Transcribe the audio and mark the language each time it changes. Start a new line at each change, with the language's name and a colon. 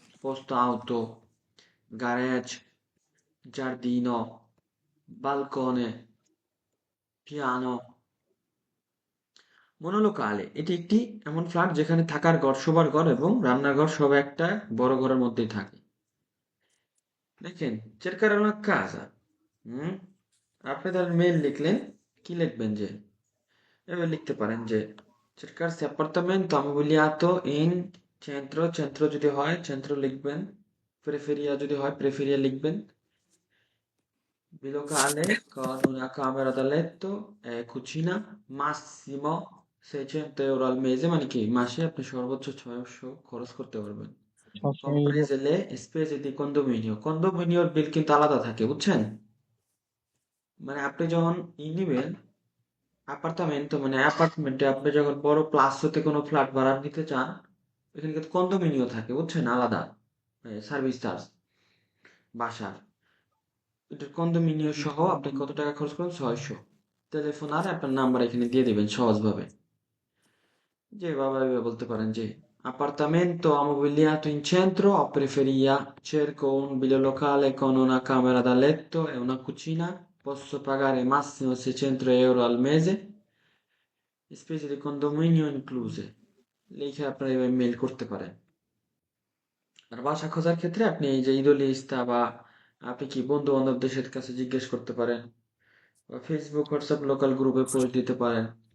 Italian: পোস্তো আউতো, গ্যারেজ, জার্দিনো, বালকনে, পিয়ানো।
Bangla: মনোলোকালে, এটি একটি এমন ফ্ল্যাট যেখানে থাকার ঘর, শোবার ঘর এবং রান্নাঘর সব একটা বড় ঘরের মধ্যেই থাকে। দেখেন,
Italian: cercare una casa।
Bangla: হুম, আপনি তাহলে মেল লিখলেন, কি লিখবেন যে এভাবে লিখতে পারেন যে
Italian: cercarsi appartamento ammobiliato in centro,
Bangla: centro যদি হয় centro লিখবেন, preferia যদি হয় preferia লিখবেন,
Italian: bilocale con una camera da letto e cucina, massimo 600 euro al mese,
Bangla: মানে কি মাসে আপনি সর্বোচ্চ 600 খরচ করতে পারবেন।
Italian: comprese le spese di condominio,
Bangla: কন্ডোমিনিয়র বিল কিন্তু আলাদা থাকে, বুঝছেন? মানে আপনি যখন নিবেন অ্যাপার্টমেন্ট, মানে অ্যাপার্টমেন্টে আপনি যখন বড় প্লাস হতে কোনো ফ্ল্যাট ভাড়া নিতে চান, এখানে কিন্তু কন্ডোমিনিয়ম থাকে, বুঝছেন, আলাদা সার্ভিস চার্জ বাসার। এটা কন্ডোমিনিয়ম সহ আপনি কত টাকা খরচ করেন? 600। টেলিফোন আর আপনার নাম্বার এখানে দিয়ে দিবেন সহজভাবে, যেভাবে বলতে পারেন যে
Italian: appartamento ammobiliato in centro o preferia, cerco un bilolocale con una camera da letto e una cucina, posso pagare massimo 600 euro al mese, spese di condominio incluse।
Bangla: লিখে আপনারা এভাবে মেল করতে পারেন। আর বাসা খোঁজার ক্ষেত্রে আপনি এই যে ইদোলিস্তা বা আপনি কি বন্ধু বান্ধবদের কাছে জিজ্ঞেস করতে পারেন, বা ফেসবুক হোয়াটসঅ্যাপ লোকাল গ্রুপে পোস্ট দিতে পারেন।